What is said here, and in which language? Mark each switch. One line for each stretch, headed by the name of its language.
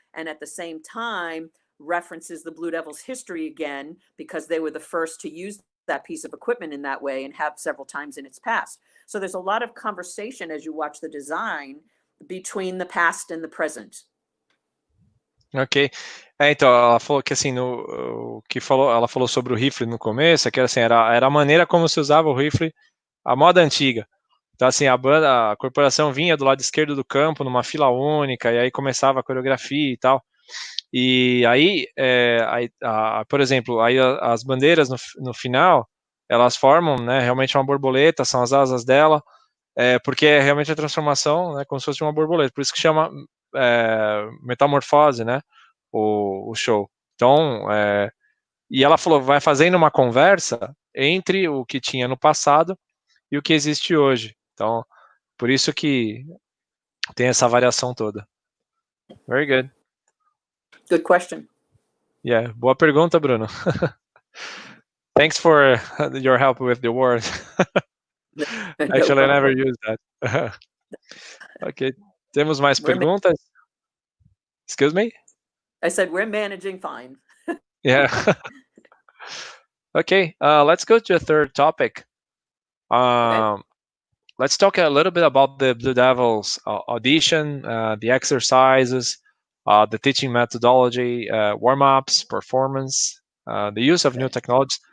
English: And at the same time, references the Blue Devils history again, because they were the first to use that piece of equipment in that way and have several times in its past. So there's a lot of conversation as you watch the design between the past and the present. Ok.
Portuguese: Então, ela falou que assim, ela falou sobre o rifle no começo, que assim, era a maneira como se usava o rifle, a moda antiga. Então, assim, a corporação vinha do lado esquerdo do campo, numa fila única, e aí começava a coreografia e tal. E aí, por exemplo, aí as bandeiras no final, elas formam, né, realmente uma borboleta, são as asas dela, porque é realmente a transformação, né, como se fosse uma borboleta, por isso que chama metamorfose, né, o show. Então, e ela falou, vai fazendo uma conversa entre o que tinha no passado e o que existe hoje. Então, por isso que tem essa variação toda.
English: Very good. Good question.
Portuguese: Yeah, boa pergunta, Bruno.
English: Thanks for your help with the word. Actually, I never used that.
Portuguese: Ok, temos mais perguntas?
English: Excuse me? I said we're managing fine. Yeah. Okay, let's go to a third topic. Okay. Let's talk a little bit about the Blue Devils audition, the exercises, the teaching methodology, warm-ups, performance, the use of new technologies.